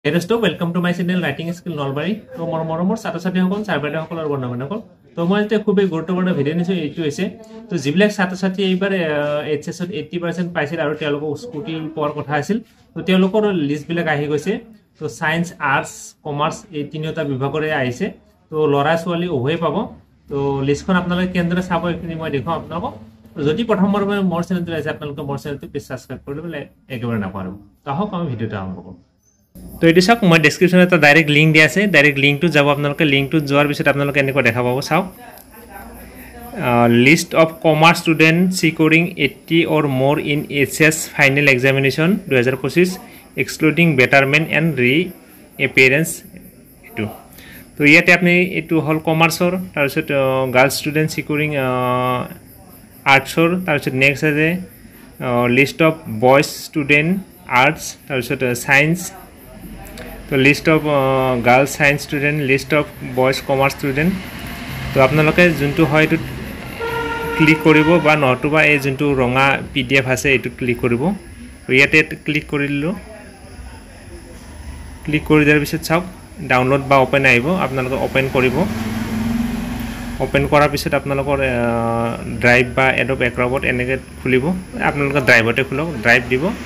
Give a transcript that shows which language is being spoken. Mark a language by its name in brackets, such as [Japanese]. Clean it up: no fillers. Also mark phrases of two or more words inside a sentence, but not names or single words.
[English] Hello, welcome to my channel Writing Skill Nalbari. [Assamese] তো মৰমৰ ছাত্ৰ-ছাত্ৰী সকল ছাৰবাইদেউ সকলৰ বন্ধু-বান্ধৱীসকল তো মই এটা খুব গুৰুত্বপূৰ্ণ ভিডিঅ' নিছো এইটো হৈছে তো যিবিলাক ছাত্ৰ-ছাত্ৰী এইবাৰ এইচএছ ত 80% পাইছিল আৰু তেওঁলোকৰ স্কুটি পোৱাৰ কথা আছিল তো তেওঁলোকৰ লিষ্ট বিলাক আহি গৈছে তো [English] science arts commerce [Assamese] এই তিনিটা বিভাগৰে আহিছে তো লৰা ছোৱালী উভয় পাব তো লিষ্টখন আপোনালোকে কেন্দ্ৰ চাব এখিনি মই দেখাম আপোনালোকক যদি প্ৰথমবাৰ মোৰ চেনেলটো আছে আপোনালোকে মোৰ চেনেলটো [English] please subscribe [Assamese] কৰি ল'ব একেবাৰে নাপাহৰিব তো আহক আমি ভিডিঅ'টো আৰম্ভ কৰোঁ তো এটো চাওক মই ডেসক্ৰিপচনত এটা [English] direct link [Assamese] দিয়া আছে [English] direct link [Assamese] যাব আপোনালোকে লিংকটো যোৱাৰ পিছত আপোনালোকে এনেকৈ দেখা পাব চাওক [English] list of commerce student scoring 80 or more in HS final examination 2025 excluding betterment and reappearance [Assamese] এটো তো ইয়াতে আপনি এটো হল কমাৰ্চৰ তাৰপিছত [English] girl student scoring arts [Assamese] তাৰপিছত নেক্সট আছে [English] list of boys student arts [Assamese] তাৰপিছত সায়েন্স তো [English] list of girls science student list of boys commerce student [Assamese] তো আপোনালোকে যোনটো হয় এটো ক্লিক কৰিব বা নতুবা এই যোনটো ৰঙা পিডিএফ আছে এটো ক্লিক কৰিব তো ইয়াতে ক্লিক কৰিলো ক্লিক কৰি দিয়াৰ পিছত চাওক ডাউনলোড বা ওপেন আহিব আপোনালোকে ওপেন কৰিব ওপেন কৰাৰ পিছত আপোনালোকৰ ড্ৰাইভ বা এডব এক্ৰবট এনেকে খুলিব আপোনালোকে ড্ৰাইভতে খুলক ড্ৰাইভ দিব